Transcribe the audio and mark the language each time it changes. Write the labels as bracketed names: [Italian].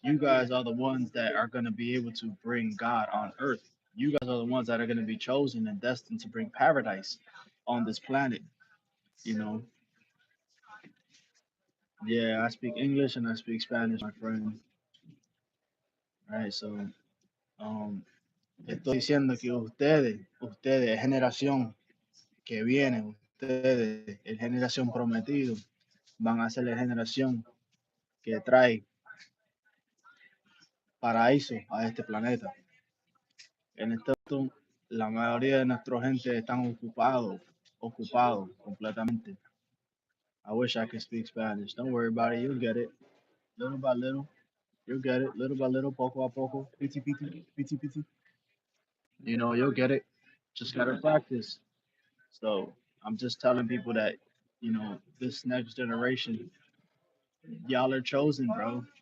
[English] You guys are the ones that are going to be able to bring God on earth. You guys are the ones that are going to be chosen and destined to bring paradise on this planet. You know, yeah, I speak English and I speak Spanish, my friend. Right, so um, [Spanish] estoy diciendo que ustedes, generación que viene, ustedes, el generación prometido, van a ser la generación que trae paraíso a este planeta. En este momento, la mayoría de nuestra gente están ocupados completamente. [English] I wish I could speak Spanish. Don't worry about it. You'll get it. Little by little. You'll get it. Little by little, [Spanish] poco a poco. [English] Piti, piti, piti, piti. You'll get it. Just gotta practice. So I'm just telling people that, this next generation, y'all are chosen, bro.